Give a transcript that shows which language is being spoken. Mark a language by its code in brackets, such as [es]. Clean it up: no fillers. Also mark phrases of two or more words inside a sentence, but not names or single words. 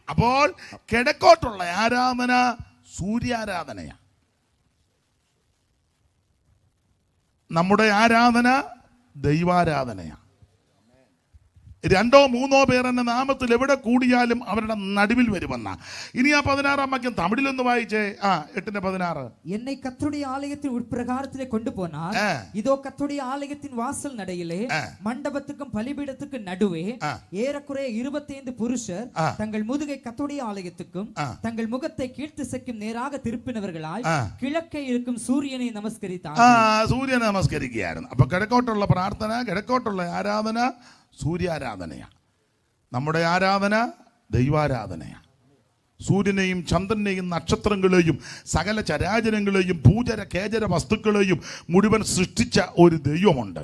[ml] അപ്പോൾ കിഴക്കോട്ടുള്ള ആരാധന സൂര്യാരാധനയാണ്. നമ്മുടെ ആരാധന ദൈവാരാധനയാണ്. 2 or 3 പേർ എന്ന നാമത്തിൽ എവിടെ കൂടിയാലും അവരുടെ നടുവിൽ വരുമെന്ന. ഇനി ആ 16-ാം വാക്യം തമിഴിലൊന്ന് വായിച്ചേ. 8:16. [ta] என்னை கர்த்தருடைய ஆலயத்தின் உட்பிரகாரத்திலே கொண்டு போனார். இதோ கர்த்தருடைய ஆலயத்தின் வாசல் நடையிலே மண்டபத்துக்கும் பலிபீடத்துக்கும் நடுவே ஏறக்குறைய 25 புருஷர் தங்கள் முதுகை கர்த்தருடைய ஆலயத்துக்கும் தங்கள் முகத்தை கீழ்த்திசைக்கும் நேராக திருப்பினவர்களாய் கிழக்கே இருக்கும் சூரியனை நமஸ்கரித்தார். [ml] സൂര്യനെ നമസ്കരിക്കുകയായിരുന്നു. അപ്പൊ കിഴക്കോട്ടുള്ള പ്രാർത്ഥന, കിഴക്കോട്ടുള്ള ആരാധന സൂര്യാരാധനയാണ്. നമ്മുടെ ആരാധന ദൈവാരാധനയാണ്. സൂര്യനെയും ചന്ദ്രനെയും നക്ഷത്രങ്ങളെയും സകല ചരാചരങ്ങളെയും ഭൂചര കേചര വസ്തുക്കളെയും മുഴുവൻ സൃഷ്ടിച്ച ഒരു ദൈവമുണ്ട്.